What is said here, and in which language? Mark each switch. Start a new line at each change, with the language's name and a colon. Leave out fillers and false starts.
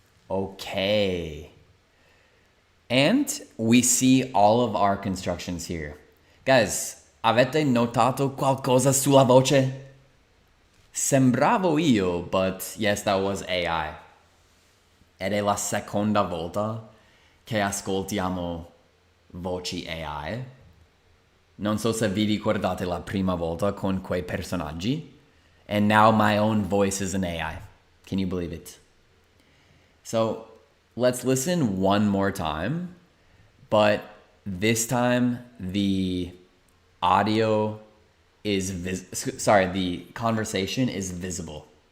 English: Okay. And we see all of our constructions here.
Italian: Guys, avete notato qualcosa sulla voce? Sembravo io,
English: but yes, that was AI.
Italian: Ed è la seconda volta che ascoltiamo voci AI. Non so se vi ricordate la prima volta con quei personaggi.
English: And now my own voice is an AI. Can you believe it? So let's listen one more time, but this time the audio is the conversation is visible.